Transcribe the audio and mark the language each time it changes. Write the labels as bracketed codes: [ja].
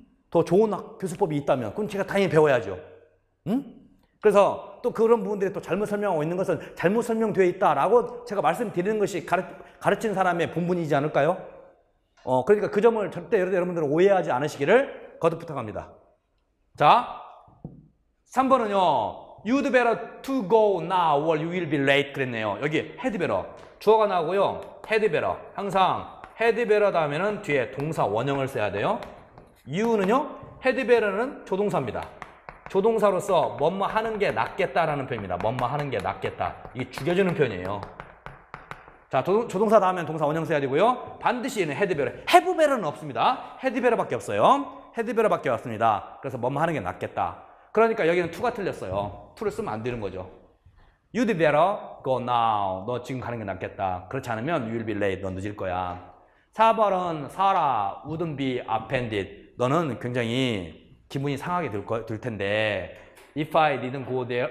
[ko] 더 좋은 교수법이 있다면 그건 제가 당연히 배워야죠. 그래서 또 그런 부분들이 또 잘못 설명하고 있는 것은 잘못 설명되어 있다라고 제가 말씀드리는 것이 가르치는 사람의 본분이지 않을까요? 그러니까 그 점을 절대 여러분들은 오해하지 않으시기를 거듭 부탁합니다. 자, 3번은요. [en] You'd better to go now or you will be late [ko] 그랬네요. 여기 [en] had better. [ko] 주어가 나오고요. had better. 항상 had better 다음에는 뒤에 동사 원형을 써야 돼요. you는요. had better는 조동사입니다. 조동사로서 뭐뭐 하는 게 낫겠다라는 표현입니다. 뭐뭐 하는 게 낫겠다. 이게 죽여주는 표현이에요. 자, 조동사 다음엔 동사 원형 써야 되고요. 반드시 얘는 had better. have better는 없습니다. had better밖에 없어요. had better밖에 없습니다. 그래서 뭐뭐 하는 게 낫겠다. 그러니까 여기는 to가 틀렸어요. to를 쓰면 안 되는 거죠. [en] You'd better go now. [ko] 너 지금 가는 게 낫겠다. 그렇지 않으면 [en] you'll be late. [ko] 너 늦을 거야. 4번은 [en] Sarah wouldn't be offended. [ko] 너는 굉장히 기분이 상하게 될 텐데 [en] If I didn't go